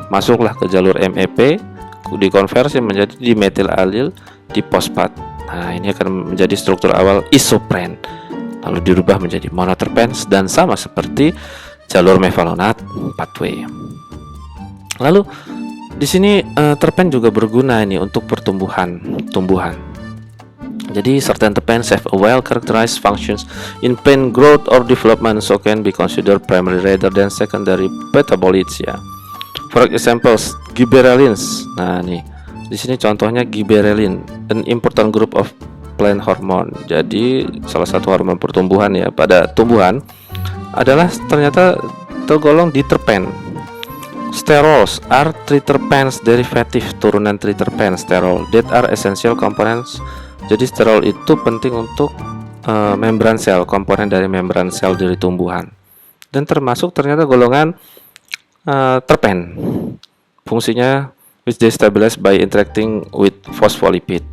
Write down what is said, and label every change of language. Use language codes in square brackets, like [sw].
[id] Masuklah ke jalur MEP, dikonversi menjadi dimetil alil difosfat. Nah, ini akan menjadi struktur awal isopren, lalu dirubah menjadi monoterpens dan sama seperti jalur mevalonat pathway. Lalu di sini terpen juga berguna ini untuk tumbuhan. [en] Jadi certain terpenes have a well characterized functions in plant growth or development, so can be considered primary rather than secondary metabolites ya. For example, gibberellins. [id] Nah, nih di sini contohnya [en] gibberellin, an important group of plant hormone. [id] Jadi salah satu hormon pertumbuhan ya pada tumbuhan adalah ternyata tergolong di terpen. [en] Sterols are triterpenes derivative, [id] turunan triterpen sterol [en] that are essential components. [id] Jadi sterol itu penting untuk membran sel, komponen dari membran sel dari tumbuhan, dan termasuk ternyata golongan terpen. [en] Fungsinya which destabilize by interacting with phospholipid.